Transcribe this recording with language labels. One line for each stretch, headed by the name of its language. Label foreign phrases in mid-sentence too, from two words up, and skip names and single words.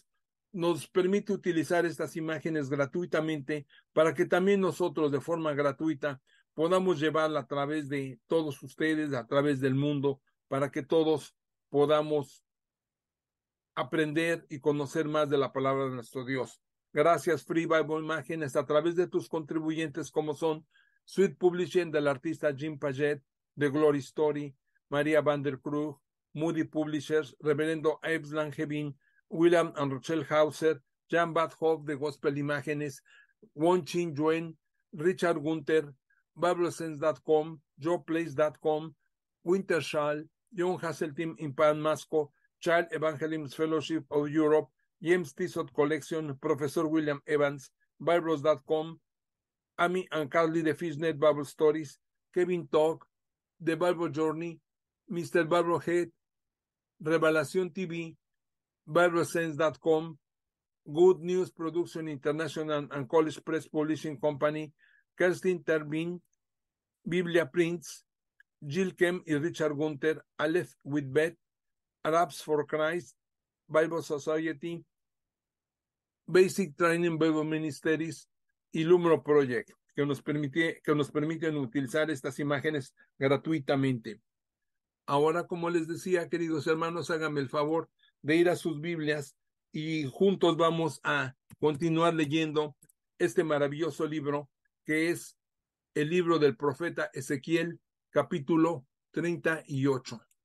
Spanish: Nos permite utilizar estas imágenes gratuitamente para que también nosotros de forma gratuita podamos llevarla a través de todos ustedes, a través del mundo, para que todos podamos aprender y conocer más de la palabra de nuestro Dios. Gracias, Free Bible Imágenes, a través de tus contribuyentes como son Sweet Publishing del artista Jim Paget, de Glory Story, María Van der Krug, Moody Publishers, Reverendo Abe Langevin, William and Rochelle Hauser, Jan Badhoff de Gospel Imágenes, Won Chin Yuen, Richard Gunther, BibleSense.com, JoePlace.com, Wintershall, John Hasseltine in Pan Masco, Child Evangelism Fellowship of Europe, James Tissot Collection, Professor William Evans, Bibles.com, Amy and Carly de Fishnet Bible Stories, Kevin Talk, The Bible Journey, Mr. Barrohead, Revelación TV, BibleSense.com, Good News Production International and College Press Publishing Company, Kerstin Tervin, Biblia Prints, Jill Kem y Richard Gunther, Aleph Whitbet, Arabs for Christ, Bible Society, Basic Training Bible Ministries y Lumro Project, que nos permiten utilizar estas imágenes gratuitamente. Ahora, como les decía, queridos hermanos, háganme el favor de ir a sus Biblias y juntos vamos a continuar leyendo este maravilloso libro que es el libro del profeta Ezequiel, capítulo 38.